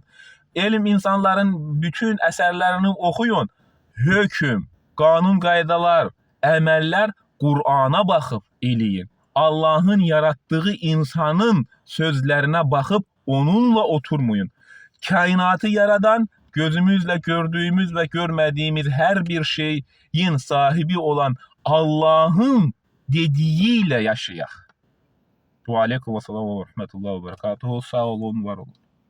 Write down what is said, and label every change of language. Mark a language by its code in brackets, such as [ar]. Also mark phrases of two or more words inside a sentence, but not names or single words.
[az] Elm insanların bütün əsərlərini oxuyun, hökm, qanun qaydalar, əməllər Qur'ana baxıb eləyin. Allah'ın yarattığı insanın sözlərinə baxıb onunla oturmayın. Kainatı yaradan, gözümüzlə gördüyümüz və görmədiyimiz hər bir şeyin sahibi olan Allah'ın dediğiyle yaşayaq. [ar] وعليكم والسلام ورحمة الله وبركاته. [az] Sağ olun, var olun.